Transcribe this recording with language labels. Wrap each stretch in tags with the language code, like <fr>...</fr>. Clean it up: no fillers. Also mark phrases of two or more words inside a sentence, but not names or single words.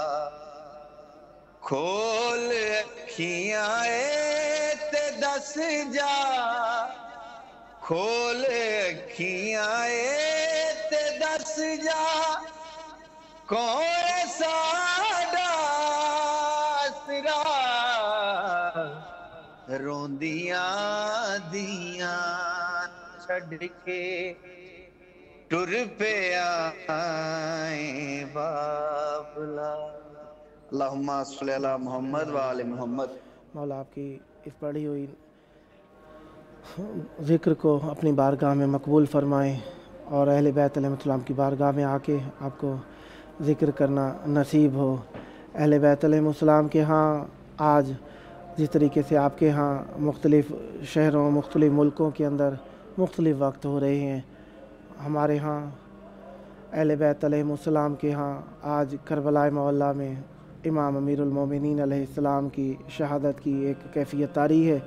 <pa>ਖੋਲ ਅੱਖੀਆਂ ਤੇ ਦੱਸ ਜਾ ਖੋਲ ਅੱਖੀਆਂ ਤੇ ਦੱਸ ਜਾ ਕੌਣ ਸਾਡਾ ਆਸਰਾ ਰੋਂਦੀਆਂ ਧੀਆਂ ਛੱਡ ਕੇ ਟੁਰ ਪੇ ਆਏ ਬਾਬਲਾ।</pa> <ar>اللهم صل على محمد وآل محمد.</ar> <ur>مولا آپ کی اس پڑھی ہوئی ذکر کو اپنی بارگاہ میں مقبول فرمائیں اور اہل بیت علیہ السلام کی بارگاہ میں آ کے آپ کو ذکر کرنا نصیب ہو. اہل بیت علیہ السلام کے یہاں آج جس طریقے سے آپ کے یہاں مختلف شہروں مختلف ملکوں کے اندر مختلف وقت ہو رہے ہیں، ہمارے یہاں اہل بیت علیہ السلام کے یہاں آج کربلا مولا میں امام امیر المومنین علیہ السلام کی شہادت کی ایک کیفیت طاری ہے.</ur>